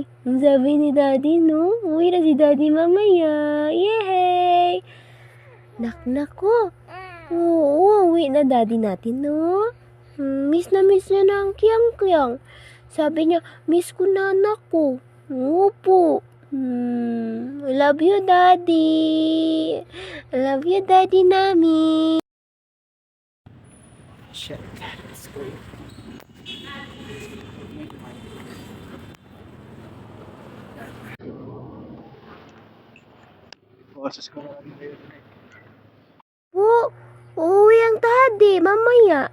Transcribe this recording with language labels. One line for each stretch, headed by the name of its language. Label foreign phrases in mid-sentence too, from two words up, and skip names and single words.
Filipino: Ang sabi ni Daddy, no? Uwi na si Daddy mamaya. Yay! Nak-nak ko. Oo, uwi na Daddy natin, no? Miss na niya na ang Kiang-Kiang. Sabi niya, miss ko na anak ko. Opo.
English: I love you, Daddy. I love you, Daddy namin.
Filipino: Shit. Boses ko na Po, uuwi ang Daddy, mamaya.